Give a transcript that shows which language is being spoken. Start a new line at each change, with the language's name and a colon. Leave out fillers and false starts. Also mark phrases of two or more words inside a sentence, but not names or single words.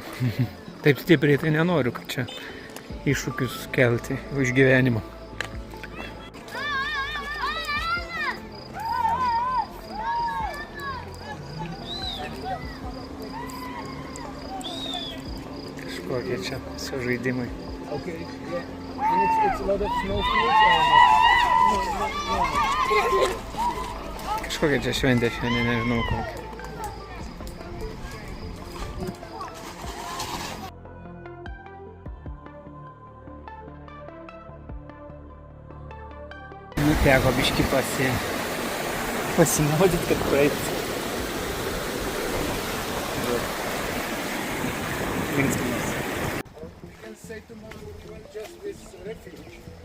Lithuanian: Taip stipriai tai nenoriu, kad čia iššūkius kelti už gyvenimą. Kokie čia sužaidimai.
English: Okay, yeah. And it's a lot of snowfields or no?
Lithuanian: Kažkokia čia šventė šiandien, nežinau kokia. Nu, teko biškį pasimaudyt, kad praeit. Linksminas.
English: Say tomorrow we went just this refuge.